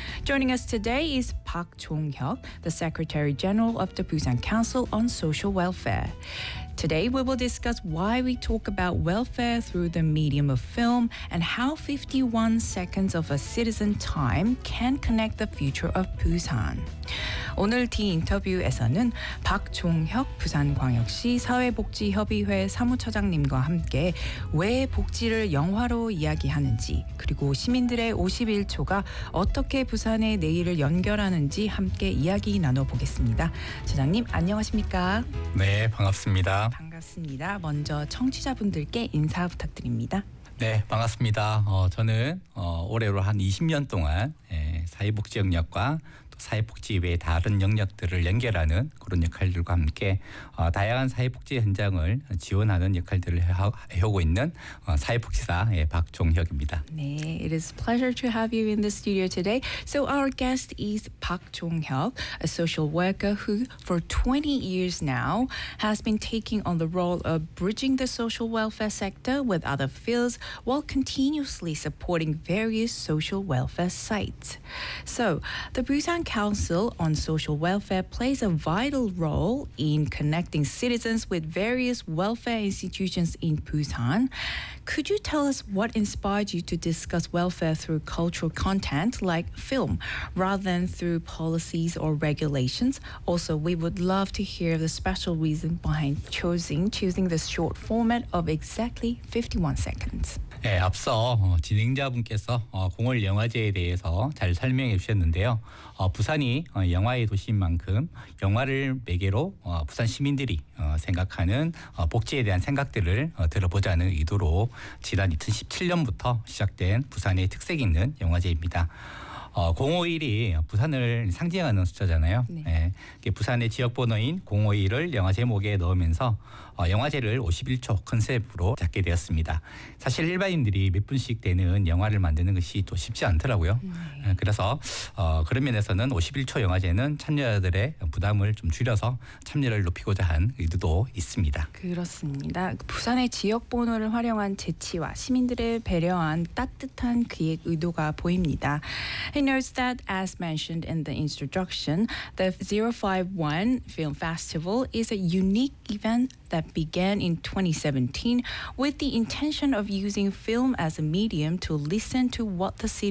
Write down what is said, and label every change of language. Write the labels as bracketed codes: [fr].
[en] Joining us today is Park Chung-hyuk, the Secretary General of the Busan Council on Social Welfare. Today, we will discuss why we talk about welfare through the medium of film and how 51 seconds of a citizen time can connect the future of Busan. [ko] 오늘 D 인터뷰에서는 박종혁 부산광역시 사회복지협의회 사무처장님과 함께 왜 복지를 영화로 이야기하는지 그리고 시민들의 51초가 어떻게 부산의 내일을 연결하는지 함께 이야기 나눠보겠습니다. 처장님 안녕하십니까? 네, 반갑습니다. 반갑습니다. 먼저 청취자분들께 인사 부탁드립니다. 네, 반갑습니다. 저는 올해로 한 20년 동안 사회복지 역량과 사회복지 외 다른 영역들을 연결하는 그런 역할들과 함께 다양한 사회복지 현장을 지원하는 역할들을 해오고 있는 사회복지사 박종혁입니다. [en] 네, it is a pleasure to have you in the studio today. So our guest is Park Chung-hyuk, a social worker who for 20 years now has been taking on the role of bridging the social welfare sector with other fields while continuously supporting various social welfare sites. So, the Busan Council on Social Welfare plays a vital role in connecting citizens with various welfare institutions in Busan. Could you tell us what inspired you to discuss welfare through cultural content like film rather than through policies or regulations? Also, we would love to hear the special reason behind choosing this short format of exactly 51 seconds. [ko] 네, 앞서 진행자분께서 공월 영화제에 대해서 잘 설명해 주셨는데요. 부산이 영화의 도시인 만큼 영화를 매개로 부산 시민들이 생각하는 복지에 대한 생각들을 들어보자는 의도로 지난 2017년부터 시작된 부산의 특색 있는 영화제입니다. 051이 부산을 상징하는 숫자잖아요. 네. 네, 부산의 지역번호인 051을 영화 제목에 넣으면서 영화제를 51초 컨셉으로 잡게 되었습니다. 사실 일반인들이 몇 분씩 되는 영화를 만드는 것이 또 쉽지 않더라고요. 네. 그래서 그런 면에서는 51초 영화제는 참여자들의 부담을 좀 줄여서 참여를 높이고자 한 의도도 있습니다. 그렇습니다. 부산의 지역번호를 활용한 재치와 시민들을 배려한 따뜻한 기획 의도가 보입니다. [en] He notes that, as mentioned in the introduction, the 051 Film Festival is a unique event that began in 2017 with the intention of using film as a medium to listen to what the city